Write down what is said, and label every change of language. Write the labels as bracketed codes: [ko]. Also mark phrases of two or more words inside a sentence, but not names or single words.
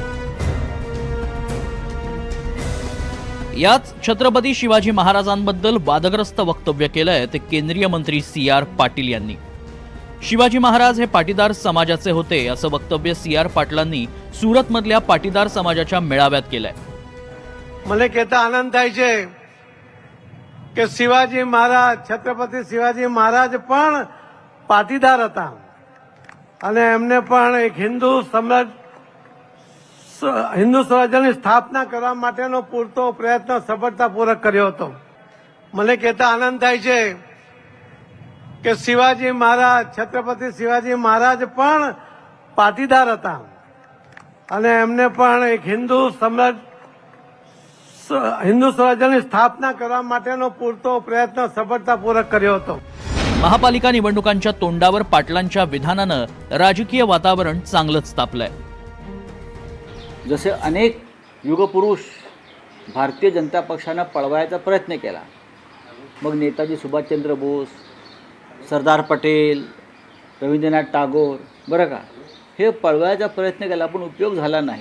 [mr] याच छत्रपती शिवाजी महाराजांबद्दल वादग्रस्त वक्तव्य केलंय ते केंद्रीय मंत्री CR पाटील यांनी। शिवाजी महाराज हे पाटीदार समाजाचे होते असं वक्तव्य CR पाटलांनी सुरतमधल्या पाटीदार समाजाच्या मेळाव्यात केलंय। [gu] મને કહેતા આનંદ થાય છે કે શિવાજી મહારાજ છત્રપતિ શિવાજી મહારાજ પણ પાટીદાર હતા અને એમને પણ એક હિન્દુ સ્વરાજ્યની સ્થાપના કરવા માટેનો પૂરતો પ્રયત્ન સફળતાપૂર્વક કર્યો હતો। મને કહેતા આનંદ થાય છે કે શિવાજી મહારાજ છત્રપતિ શિવાજી મહારાજ પણ પાટીદાર હતા અને એમને પણ એક હિન્દુ [mr] स्वराज्याची स्थापना [gu] કરવા માટેનો પૂરતો પ્રયત્ન સફળતાપૂર્વક કર્યો હતો। [mr] महापालिका निवडणुकांच्या तोंडावर पाटलांच्या विधानानं राजकीय वातावरण चांगलंच तापलंय। जसे अनेक युगपुरुष भारतीय जनता पक्षानं पळवायचा प्रयत्न केला, मग नेताजी सुभाषचंद्र बोस, सरदार पटेल, रवींद्रनाथ टागोर, बरं का, हे पळवायचा प्रयत्न केला पण उपयोग झाला नाही।